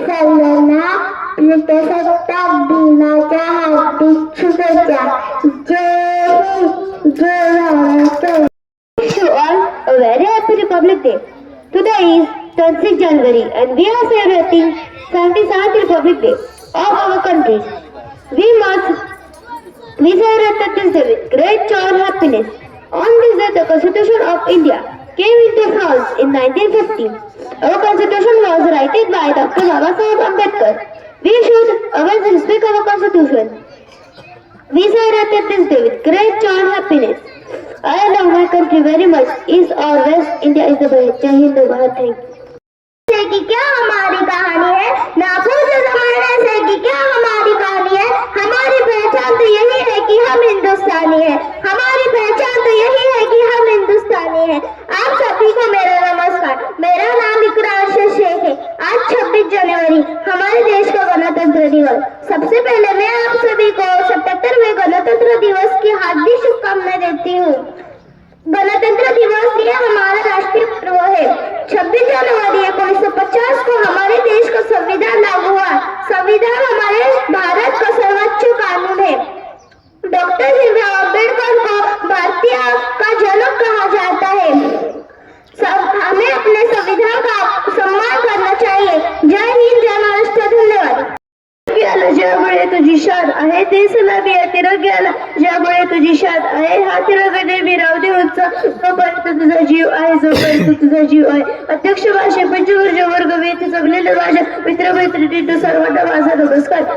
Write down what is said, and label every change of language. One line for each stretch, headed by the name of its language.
Marathi: सर्वांना प्रजासत्ताक दिनाच्या हार्दिक शुभेच्छा. जय हिंद, जय Maharashtra.
English: Wish you all a very happy Republic Day. Today is 26 January and we are celebrating 77th Republic Day of our country. We celebrate this day with great joy and happiness. On this day, the Constitution of India came into force in 1950. Our Constitution was written by Dr. Babasaheb Ambedkar. We should always respect our Constitution. We celebrate this day with great joy and happiness. I love my country very much. East or West, India is the best. Jai Hind, Bharat. Thank you.
Hindi: कि क्या हमारी कहानी है, नाफूज जमाने से कि क्या हमारी कहानी है. हमारी पहचान तो यही है कि हम हिंदुस्तानी हैं. हमारी पहचान तो यही है कि हम हिंदुस्तानी हैं. आप सभी को मेरा नमस्कार. मेरा नाम इकरा अर्शद शेख है. आज 26 जनवरी हमारे देश का गणतंत्र दिवस. सबसे पहले मैं आप सभी को 77वें गणतंत्र दिवस की हार्दिक शुभकामनाएं देती हूँ. गणतंत्र दिवस ये हमारा राष्ट्रीय पर्व है. 26 जनवरी 1950 को हमारे देश का संविधान लागू हुआ. संविधान हमारे भारत का सर्वोच्च कानून है. डॉक्टर भीमराव अम्बेडकर को भारतीय का जनक कहा जाता है. हमें अपने संविधान का सम्मान करना चाहिए. जय हिंद, जय महाराष्ट्र. धन्यवाद.
Marathi: ज्यामुळे तुझी शान आहे देशाला मी तिरंग्याला. ज्यामुळे तुझी शान आहे हा तिरंगा नेहमी राहू दे उंच. जोपर्यंत तुझा जीव आहे, जोपर्यंत तुझा जीव आहे. अध्यक्ष भाषे पंचवर्ज वर्ग वेथे जमलेल्या माझ्या मित्रमैत्रिणींना सर्वांना माझा नमस्कार.